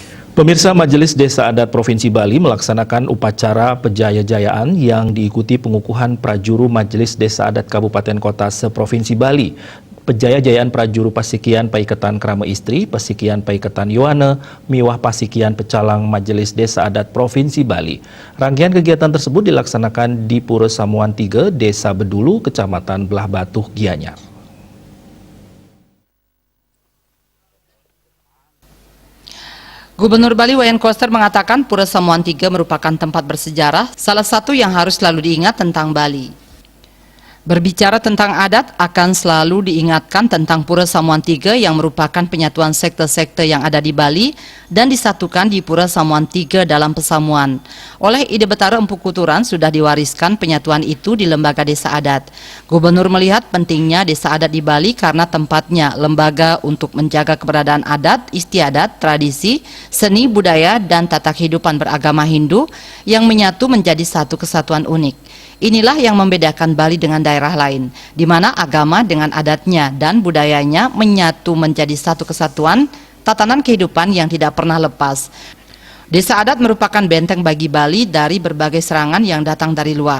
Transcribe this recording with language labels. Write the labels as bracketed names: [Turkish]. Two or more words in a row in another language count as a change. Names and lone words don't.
[Indonesian] Pemirsa, Majelis Desa Adat Provinsi Bali melaksanakan upacara pejaya-jayaan yang diikuti pengukuhan prajuru Majelis Desa Adat Kabupaten Kota se-Provinsi Bali. Pejaya-jayaan prajuru Pasikian Paiketan Krama Istri, Pasikian Paiketan Yohane, Miwah Pasikian Pecalang Majelis Desa Adat Provinsi Bali. Rangkaian kegiatan tersebut dilaksanakan di Pura Samuan 3, Desa Bedulu, Kecamatan Belah Batuh, Gianyar. Gubernur Bali Wayan Koster mengatakan Pura Samuan 3 merupakan tempat bersejarah, salah satu yang harus selalu diingat tentang Bali. Berbicara tentang adat, akan selalu diingatkan tentang Pura Samuan 3 yang merupakan penyatuan sekte-sekte yang ada di Bali dan disatukan di Pura Samuan 3 dalam pesamuan. Oleh Ide Betara Empu Kuturan sudah diwariskan penyatuan itu di lembaga desa adat. Gubernur melihat pentingnya desa adat di Bali karena tempatnya lembaga untuk menjaga keberadaan adat, istiadat, tradisi, seni, budaya, dan tata kehidupan beragama Hindu yang menyatu menjadi satu kesatuan unik. Inilah yang membedakan Bali dengan daerah lain, di mana agama dengan adatnya dan budayanya menyatu menjadi satu kesatuan, tatanan kehidupan yang tidak pernah lepas. Desa adat merupakan benteng bagi Bali dari berbagai serangan yang datang dari luar.